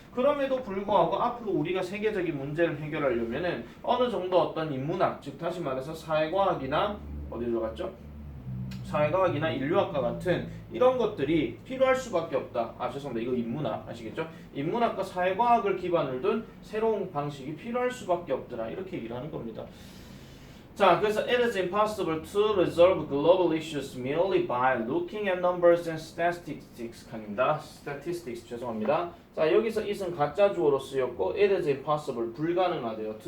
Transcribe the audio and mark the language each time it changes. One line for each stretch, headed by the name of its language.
Korean: 그럼에도 불구하고 앞으로 우리가 세계적인 문제를 해결하려면은 어느 정도 어떤 인문학 즉 다시 말해서 사회과학이나 어디 들어갔죠? 사회과학이나 인류학과 같은 이런 것들이 필요할 수밖에 없다. 죄송합니다. 이거 인문학 아시겠죠? 인문학과 사회과학을 기반을 둔 새로운 방식이 필요할 수밖에 없더라. 이렇게 얘기를 하는 겁니다. 자, 그래서
English: it is impossible to resolve global issues merely by looking at numbers and statistics
Korean: 칸입니다. statistics 죄송합니다. 자, 여기서 it은 가짜 주어로 쓰였고
English: it is impossible
Korean: 불가능하대요.